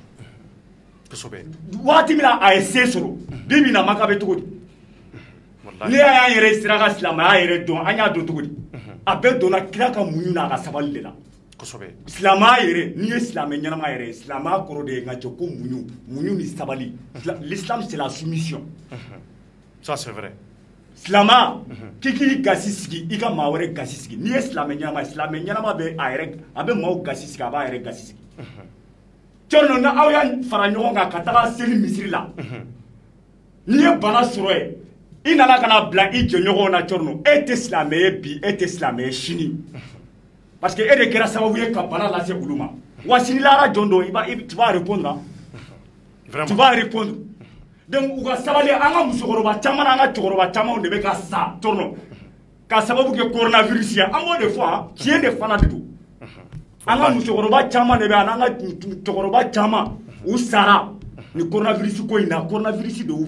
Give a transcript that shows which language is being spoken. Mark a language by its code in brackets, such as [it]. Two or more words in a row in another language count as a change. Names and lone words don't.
[bm] wagati min na a ye se sɔrɔ bi min na maka bɛ cogo di n'i y'a y'an yɛrɛ sera ka silamɛya yɛrɛ dɔn an y'a dɔn cogo di a bɛɛ donna kira ka muɲu n'a ka sabali de la silamɛya yɛrɛ n'i ye silamɛ ɲɛnama yɛrɛ ye silamɛya kɔrɔ de ye nka cɛ ko muɲu ni sabali [fr] l'islam c'est la soumission ça c'est vrai [bm] silamɛya k'i k'i gasi sigi i ka maa wɛrɛ gasi sigi n'i ye silamɛ ɲɛnama bɛ a bɛ maaw gasi sigi a b'a yɛrɛ gasi sigi cɔrɔ na aw y'a fara ɲɔgɔn kan ka taga seli misiri la n'i ye bana sɔrɔ yen i nana ka na bila i jɛɲɔgɔnw na cɔrɔ e tɛ silamɛ ye bi e tɛ silamɛ ye sini parce que e de kɛra sababu ye ka bana lase olu ma wa sini lara jɔn don [fr] tu vas répondre tu vas répondre [bm] donc u ka sabali an ka musokɔrɔba caman n'an ka cɛkɔrɔba camanw de bɛ ka sa cɔrɔ ka sababu kɛ coronavirus ye an b'o de fɔ tiɲɛ de fana de don an ka musokɔrɔba caman de bɛ yan n'an ka cɛkɔrɔba caman u sara ni coronavirus ko in na coronavirus de y'u